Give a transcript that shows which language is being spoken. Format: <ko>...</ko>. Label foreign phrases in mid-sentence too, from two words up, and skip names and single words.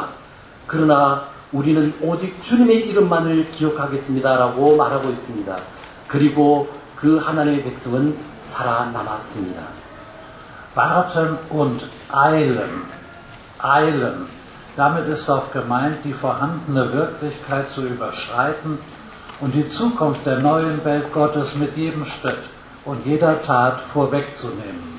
<ko>그러나 우리는 오직 주님의 이름만을 기억하겠습니다 라고 말하고 있습니다. 그리고 그 하나님의 백성은 살아남았습니다.</ko> <de>Warten und eilen. Eilen. Damit ist auch gemeint, die vorhandene Wirklichkeit zu überschreiten und die Zukunft der neuen Welt Gottes mit jedem Schritt und jeder Tat vorwegzunehmen.</de>